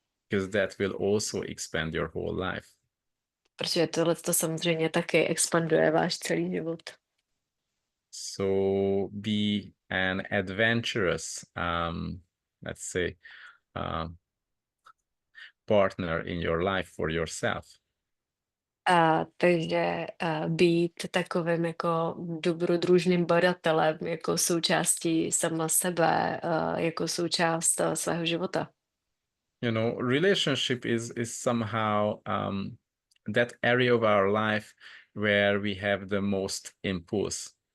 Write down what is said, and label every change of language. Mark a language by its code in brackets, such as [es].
[en] Because that will also expand your whole life. [cs] Protože tohle to samozřejmě taky expanduje váš celý život. [en] So be an adventurous, let's say, partner in your life for yourself. [cs] Takže být takovým jako dobrodružným badatelem, jako součástí sama sebe, jako součást svého života. [en] You know, relationship is somehow that area of our life where we have the most impulse.